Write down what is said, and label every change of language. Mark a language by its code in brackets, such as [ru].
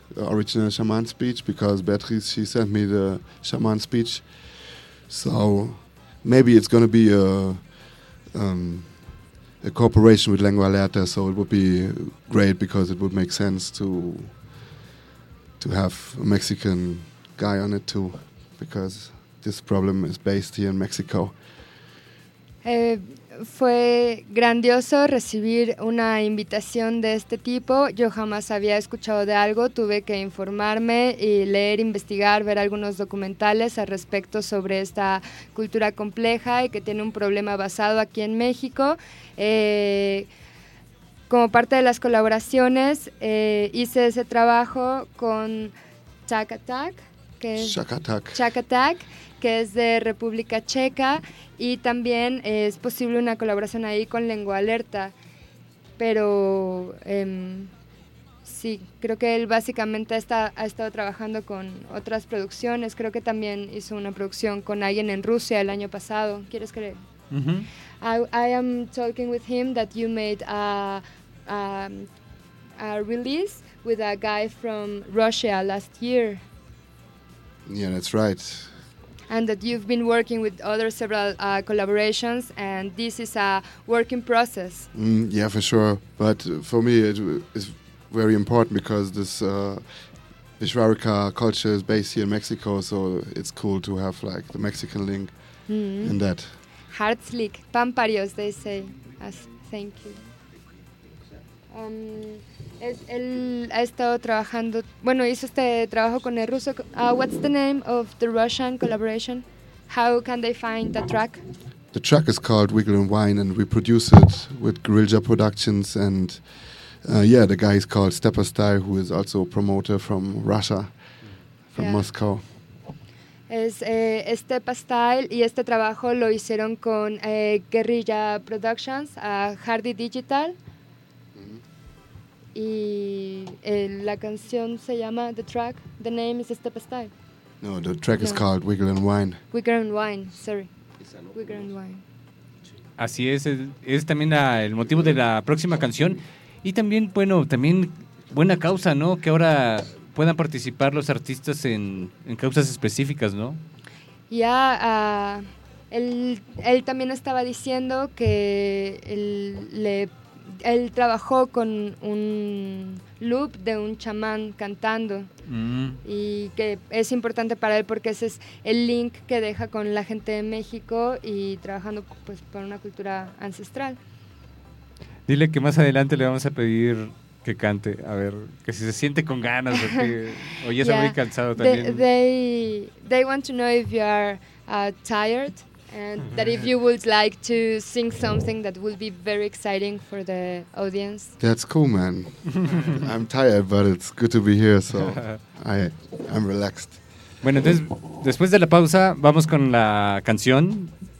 [en] Original shaman speech, because Beatrice, she sent me the shaman speech, so maybe it's going to be a cooperation with Lengua Lerta, so it would be great because it would make sense to have a Mexican guy on it too, because this problem is based here in Mexico. [es] Fue grandioso recibir una invitación de este tipo. Yo jamás había escuchado de algo, tuve que informarme y leer, investigar, ver algunos documentales al respecto sobre esta cultura compleja y que tiene un problema basado aquí en México. Como parte de las colaboraciones, hice ese trabajo con Chaka Tak, que es de República Checa, y también es posible una colaboración ahí con Lengua Alerta, pero sí, creo que él básicamente ha estado trabajando con otras producciones, creo que también hizo una producción con alguien en Rusia el año pasado, ¿quieres creer? Uh-huh. [en] I am talking with him that you made a release with a guy from Russia last year. Yeah, that's right. And that you've been working with other several collaborations, and this is a working process. Yeah, for sure. But for me, it is very important because this Wixárika culture is based here in Mexico, so it's cool to have like the Mexican link in that. Herzlich, pamparios, they say. Thank you. [es] Él ha estado trabajando, bueno, hizo este trabajo con el ruso. [en] What's the name of the Russian collaboration? How can they find the track? The track is called Wiggle and Wine, and we produce it with Guerrilla Productions, and the guy is called Stepastai, who is also a promoter from Russia, from Moscow. [es] Es Stepa Style, y este trabajo lo hicieron con Guerrilla Productions, Hardy Digital. Y la canción se llama, [en] the track, the name is Step Style. No, the track is called Wiggle and Wine. Wiggle and Wine, sorry. Wiggle and Wine. [es] Así es también el motivo de la próxima canción. Y también, bueno, también buena causa, ¿no? Que ahora puedan participar los artistas en causas específicas, ¿no? Ya, él también estaba diciendo que le él trabajó con un loop de un chamán cantando. Y que es importante para él porque ese es el link que deja con la gente de México y trabajando pues por una cultura ancestral. Dile que más adelante le vamos a pedir que cante, a ver, que si se siente con ganas, porque hoy está muy cansado también. [en] They want to know if you are tired and that if you would like to sing something that would be very exciting for the audience. That's cool, man. I'm tired, but it's good to be here, so I'm relaxed. [es] Bueno, entonces, después de la pausa, vamos con la canción.